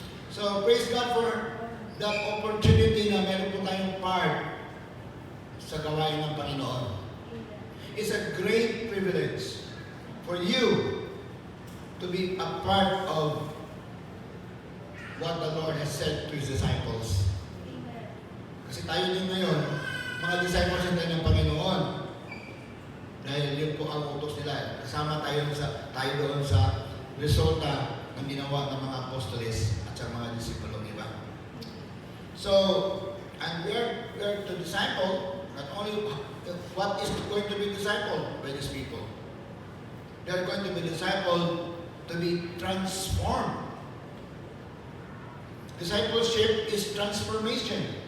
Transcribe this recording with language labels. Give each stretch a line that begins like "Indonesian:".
Filipino: So,
English: praise God for that opportunity
Filipino: na meron po tayong part sa gawain ng Panginoon.
English: It's a great privilege for you to be a part of what the Lord has said to His disciples. Amen.
Filipino: Kasi tayo din ngayon, mga disciples din ng Panginoon. Dahil yun po ang utos nila. Kasama tayo doon sa resulta ng ginawa ng mga apostoles at sa mga disipulong iba.
English: So, and we're to disciple, not only what is going to be discipled by these people. They're going to be discipled to be transformed. Discipleship is transformation.